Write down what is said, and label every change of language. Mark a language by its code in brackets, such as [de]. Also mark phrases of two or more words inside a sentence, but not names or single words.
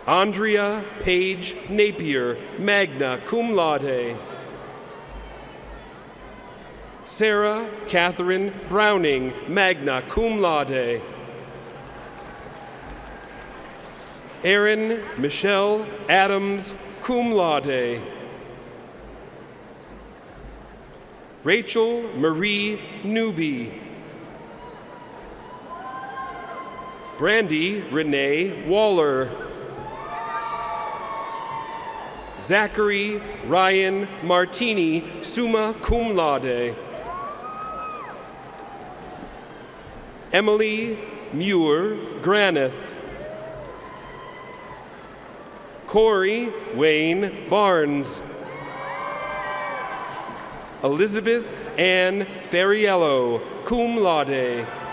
[en] Andrea Page Napier, [la] magna cum laude. [en] Sarah Catherine Browning, [la] magna cum laude. [en] Erin Michelle Adams, [la] cum laude. [en] Rachel Marie Newby. Brandy Renee Waller. Zachary Ryan Martini, [la] summa cum laude. [en] Emily Muir Granith. Corey Wayne Barnes. Elizabeth Ann Ferriello, [la] cum laude.